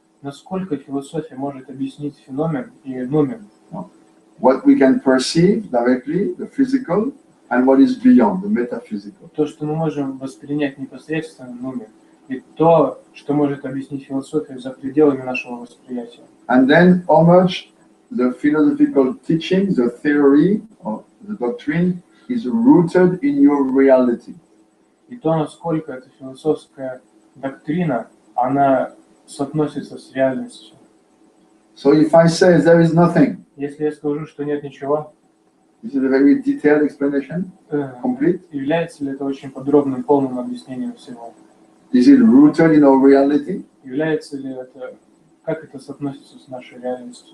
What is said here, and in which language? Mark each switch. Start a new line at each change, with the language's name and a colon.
Russian: Насколько философия может объяснить феномен и нумен.
English: What we can perceive directly, the physical, and what is beyond, the metaphysical.
Russian: То, что мы можем воспринять непосредственно нумен, и то, что может объяснить философию за пределами нашего восприятия.
English: And then how much the philosophical teaching, the theory, or the doctrine is rooted in your reality.
Russian: И то, насколько эта философская доктрина, она соотносится с реальностью.
English: So if I say there is nothing,
Russian: Если я скажу, что нет ничего,
English: this is a very detailed explanation, complete.
Russian: Является ли это очень подробным, полным объяснением всего?
English: Is it rooted in our reality?
Russian: Является ли это, как это соотносится с нашей реальностью?